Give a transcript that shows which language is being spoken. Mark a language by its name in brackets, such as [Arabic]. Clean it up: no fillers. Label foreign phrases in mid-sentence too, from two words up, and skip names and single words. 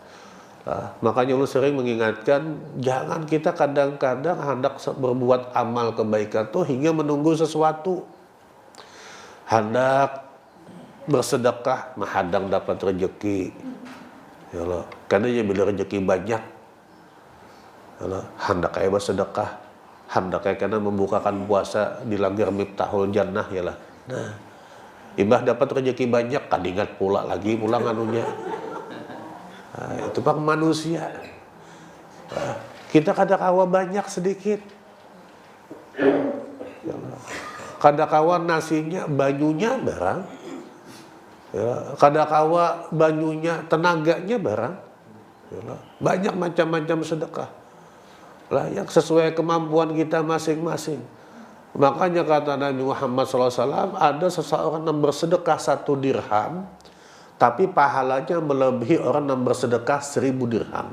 [Indonesian] Nah, makanya Allah sering mengingatkan, jangan kita kadang-kadang hendak berbuat amal kebaikan tuh hingga menunggu sesuatu. [Banjar] Hendak bersedekah menghadang dapat rezeki. Ya Allah, karena ya bila rezeki banyak. Ya Allah, hendak kayak bersedekah, hendak kayak karena membukakan puasa di langgar miftahul jannah ya lah. Nah, ibah dapat rezeki banyak, kadingat pula lagi pulang anunya. Nah, itu pak manusia. Nah, kita kadang-kawa banyak sedikit. Kadang-kawa nasinya, banyunya barang. Ya, kadang-kawa banyunya, tenaganya barang. Ya, banyak macam-macam sedekah. Lah, yang sesuai kemampuan kita masing-masing. [Indonesian] Makanya kata Nabi Muhammad SAW, ada seseorang yang bersedekah 1 dirham, tapi pahalanya melebihi orang yang bersedekah 1000 dirham.